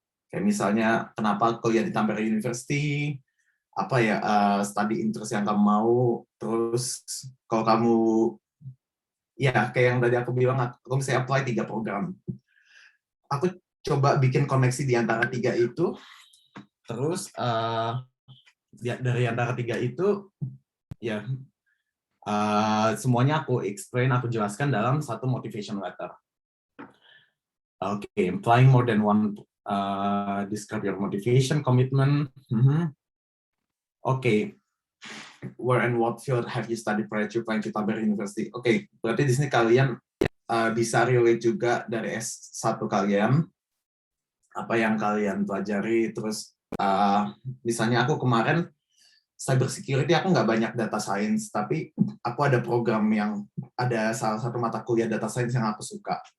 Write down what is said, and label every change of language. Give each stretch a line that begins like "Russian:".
Indonesian: Kayak misalnya kenapa kuliah di Tampere University, apa ya
English: study interest
Indonesian: yang kamu mau, terus kalau kamu ya kayak yang tadi aku bilang, aku bisa apply 3 program. Aku coba bikin koneksi di antara 3 itu, terus dari antara 3 itu ya semuanya aku explain, aku jelaskan dalam satu motivation letter.
English: Oke, implying more than one, describe your motivation, commitment. Oke, where and what field have you studied prior to applying to Tampere University?
Indonesian: Oke, berarti di sini kalian bisa relate juga dari S1 kalian, apa yang kalian pelajari, terus misalnya aku kemarin cyber security, aku nggak banyak data science, tapi aku ada program yang ada salah satu mata kuliah data science yang aku suka.